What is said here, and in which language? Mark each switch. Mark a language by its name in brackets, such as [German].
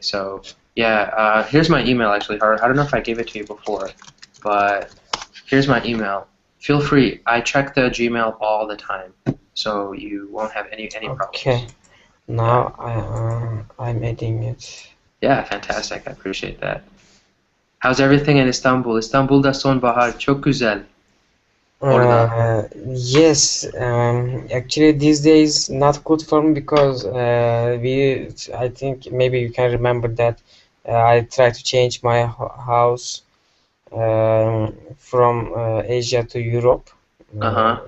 [English] So yeah, here's my email actually, Har. I don't know if I gave it to you before, but here's my email. Feel free. I check the Gmail all the time, so you won't have any Okay. problems. Yeah. Now I'm adding it. Yeah, fantastic. I appreciate that. How's everything in Istanbul? [Turkish] İstanbul'da sonbahar çok güzel orada. [English] Yes, actually these days not good for me because I think maybe you can remember that I tried to change my house from Asia to Europe. Uh-huh.